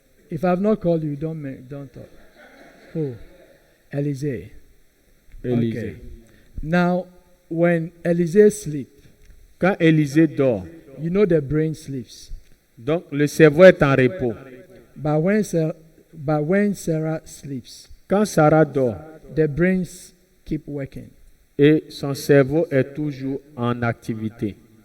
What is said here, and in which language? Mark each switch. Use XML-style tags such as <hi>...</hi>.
<en>If I've not called you, don't talk. Who? Elise.</en> <fr>Élisée.</fr> <en>Okay. Now, when Elise sleep,</en> <fr>Quand Élisée dort,</fr> <en>you know the brain sleeps.</en> <fr>donc le cerveau est en repos.</fr> <en>But when Sarah sleeps,</en> <fr>Quand Sarah dort</fr> <en>the brains keep working.</en> <fr>et son cerveau est toujours en activité.</fr>